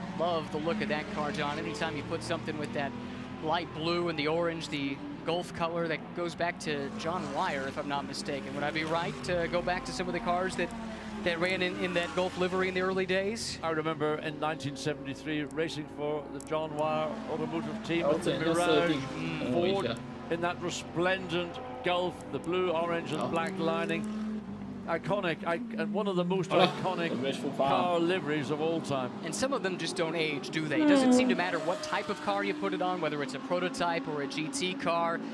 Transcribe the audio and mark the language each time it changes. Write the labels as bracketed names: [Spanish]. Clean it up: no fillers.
[English] Love the look of that car, John. Anytime you put something with that light blue and the orange, the Gulf color, that goes back to John Wyer, if I'm not mistaken. Would I be right to go back to some of the cars that ran in that Gulf livery in the early days? I remember in 1973 racing for the John Wyer automotive team. [Chinese] 调整一下设定，等我一下。 [English] in that resplendent Gulf, the blue, orange, and black lining. Iconic, and one of the most iconic car liveries of all time. And some of them just don't age, do they? It doesn't seem to matter what type of car you put it on, whether it's a prototype or a GT car.